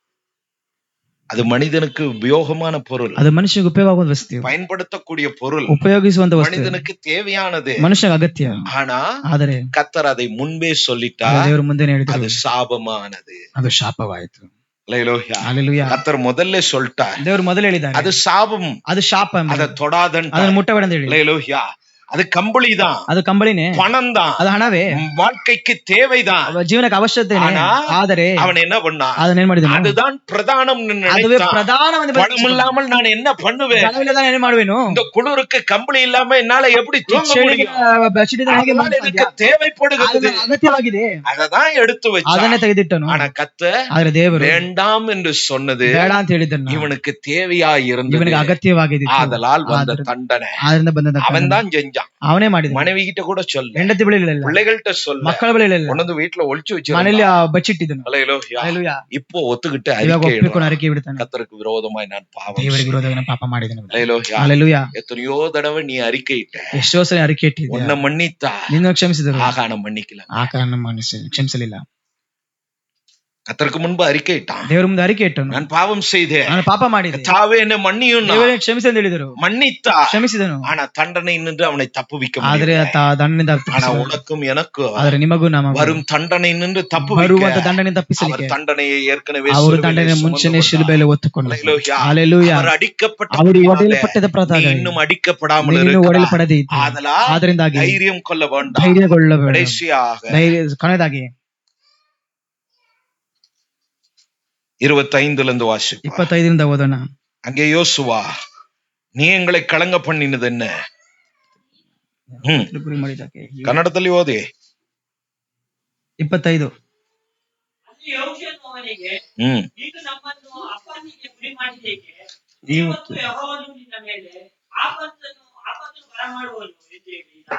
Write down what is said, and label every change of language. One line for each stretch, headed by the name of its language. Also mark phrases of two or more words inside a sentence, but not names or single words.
Tamil: அது மனிதனுக்கு உபயோகமான பொருள்,
Kannada: ಅದು ಮನುಷ್ಯನಿಗೆ ಉಪಯೋಗವಾಗುವ ವಸ್ತು,
Tamil: பயன்படுத்தக்கூடிய பொருள்,
Kannada: ಉಪಯೋಗಿಸುವಂತ ವಸ್ತು,
Tamil: மனிதனுக்கு தேவையானது,
Kannada: ಮನುಷ್ಯನಿಗೆ ಅಗತ್ಯ.
Tamil: ஆனா
Kannada: ಆದರೆ
Tamil: கர்த்தர் அதை முன்பே சொல்லிட்டார்,
Kannada: ದೇವರು ಮುಂದೆ ಹೇಳಿದ್ರು,
Tamil: அது சாபமானது.
Kannada: ಅದು ಶಾಪವಾಯಿತು.
Tamil: ஹல்லேலூயா.
Kannada: ಹಲ್ಲೆಲೂಯಾ.
Tamil: கர்த்தர் முதல்ல சொல்லிட்டார்,
Kannada: ದೇವರು ಮೊದಲು ಹೇಳಿದ್ದಾರೆ,
Tamil: அது சாபம்,
Kannada: ಅದು ಶಾಪ,
Tamil: அதை தொடாதன்னு.
Kannada: ಅದನ್ನು ಮುಟ್ಟಬೇಡ ಅಂತ ಹೇಳಿ.
Tamil: ஹல்லேலூயா. அது கம்பளிதான்,
Kannada: ಅದು ಕಂಬಳಿನೇ,
Tamil: பணம் தான்,
Kannada: ಅದು ಹಣವೇ,
Tamil: வாழ்க்கைக்கு தேவைதான்,
Kannada: ಜೀವನಕ್ಕೆ ಅವಶ್ಯಕತೆ. ಆದರೆ
Tamil: அவன் என்ன பண்ணான்?
Kannada: ಅದನ್ನೇನ್ ಮಾಡಿದನು?
Tamil: அதுதான் பிரதானம்.
Kannada: ಅದುವೇ ಪ್ರಧಾನ.
Tamil: பணம் இல்லாமல் நான் என்ன பண்ணுவேன்?
Kannada: ಏನ್ ಮಾಡುವೇನು?
Tamil: இந்த குளிருக்கு கம்பளி இல்லாம என்னால எப்படி தூங்க முடியும்? எனக்கு தேவைப்படுகிறது,
Kannada: ಅಗತ್ಯವಾಗಿದೆ.
Tamil: அததான் எடுத்து வச்சு
Kannada: ಅದನ್ನೇ ತೆಗೆದಿಟ್ಟನು.
Tamil: ஆனா கர்த்தர்
Kannada: ಆದ್ರೆ ದೇವರು
Tamil: வேண்டாம் என்று சொன்னது
Kannada: ಬೇಡ ಅಂತ ಹೇಳಿದ್ದನು
Tamil: இவனுக்கு தேவையா இருந்தது,
Kannada: ಇವನಿಗೆ ಅಗತ್ಯವಾಗಿದೆ.
Tamil: ஆதலால் வந்த தண்டனை
Kannada: ಆದ್ರಿಂದ ಬಂದ
Tamil: அவன் தான் செஞ்சான்.
Kannada: ಅವನೇ ಮಾಡಿದ.
Tamil: மனைவி கிட்ட கூட சொல்ல,
Kannada: ಹೆಂಡತಿ ಬಳಿ ಇಲ್ಲ,
Tamil: பிள்ளைகள்கிட்ட சொல்ல,
Kannada: ಮಕ್ಕಳ ಬಳಿ ಇಲ್ಲ,
Tamil: கொண்டு வீட்டுல ஒளிச்சு வச்சு
Kannada: ಮನೆಯಲ್ಲಿ ಬಚ್ಚಿಟ್ಟಿದ್ದನು.
Tamil: ஹல்லேலூயா. இப்போ ஒத்துக்கிட்டு
Kannada: ಇವಾಗ
Tamil: அறிக்கை
Kannada: ಒಪ್ಪಿಕೊಂಡು ಅರಿಕೆ ಬಿಡ್ತಾನೆ,
Tamil: கர்த்தருக்கு விரோதமாய் நான் பாவம்
Kannada: ದೇವರಿಗೆ ವಿರೋಧವಾಗಿ ನಾನು ಪಾಪ ಮಾಡಿದ್ದೇನೆ.
Tamil: ஹல்லேலூயா.
Kannada: ಹಲ್ಲೆಲೂಯಾ.
Tamil: எத்தனையோ தடவை நீ அறிக்கையிட்ட,
Kannada: ಎಷ್ಟೋ ಸಲ ಅರಿಕೆ ಇಟ್ಟಿದ್ದೆ,
Tamil: உன்னை மன்னித்தா,
Kannada: ನಿನ್ನ ಕ್ಷಮಿಸಿದರು,
Tamil: ஆகான மன்னிக்கல,
Kannada: ಆಕಾರನ ಕ್ಷಮಿಸಲಿಲ್ಲ.
Tamil: கர்த்தருக்கு முன்பு அறிக்கையிட்டான்,
Kannada: ದೇವರ ಮುಂದೆ ಅರಿಕೆ ಇಟ್ಟನು,
Tamil: நான் பாவம் செய்தேன்,
Kannada: ನಾನು ಪಾಪ ಮಾಡಿದೆ,
Tamil: தாவே என்ன மன்னியும்,
Kannada: ದೇವರೇ ಕ್ಷಮಿಸಿ ಅಂತ ಹೇಳಿದರು,
Tamil: மன்னித்தா,
Kannada: ಕ್ಷಮಿಸಿದನು.
Tamil: ஆனா தண்டனை நின்று அவனை தப்புவிக்க
Kannada: ಆದ್ರೆ
Tamil: முடியல.
Kannada: ದಂಡನೆಯಿಂದ
Tamil: ஆனா உனக்கும் எனக்கும்
Kannada: ಆದ್ರೆ ನಿಮಗೂ ನಮ್ಮ
Tamil: வரும் தண்டனை நின்று
Kannada: ಬರುವಂತ
Tamil: தப்புவிக்க
Kannada: ದಂಡನೆ ತಪ್ಪಿಸಲಿಕ್ಕೆ
Tamil: அவர் தண்டனையை ஏற்கனவே
Kannada: ಅವರು ದಂಡನೆ ಮುಂಚೆನೆ ಶಿಲುಬೆಯಲ್ಲಿ ಹೊತ್ತುಕೊಂಡರು. ಹಲ್ಲೆಲೂಯಾ.
Tamil: அவர் ಅಡಿக்கப்பட்ட
Kannada: ಅವರು ಒಡೆಯಲ್ಪಟ್ಟದ ಪ್ರಕಾರ
Tamil: இன்னும் ಅಡಿக்கப்படாமல்
Kannada: ನೀನು
Tamil: இருக்கிறாய்.
Kannada: ಒಡೆಯಲ್ಪಡದೆ ಇದ್ದೀ.
Tamil: ஆதலால்
Kannada: ಆದ್ರಿಂದಾಗಿ
Tamil: தைரியம் கொள்ள வேண்டாம்.
Kannada: ಧೈರ್ಯಗೊಳ್ಳಬೇಡ.
Tamil: கடைசியாக
Kannada: ಕೊನೆಯದಾಗಿ
Tamil: 25 இருந்து வாசி.
Kannada: 25 ಓದೋಣ.
Tamil: அங்கே யோசுவா, நீ எங்களை கலங்க பண்ணினது என்ன?
Kannada: ಕನ್ನಡದಲ್ಲಿ ಓದಿ. 25. ಅಲ್ಲಿ ಯೆಹೋಶುವನು ಅವನಿಗೆ, ಈಗ ನಮ್ಮನ್ನು ಅಪನಿಗೆ ಗುರಿ ಮಾಡಿದ್ದೇಕೆ? ಇವತ್ತು ಯೆಹೋವನು ನಿನ್ನ ಮೇಲೆ ಆಪತ್ತನ್ನು ಬರಮಾಡುವನು ಎಂದು ಹೇಳಿದ.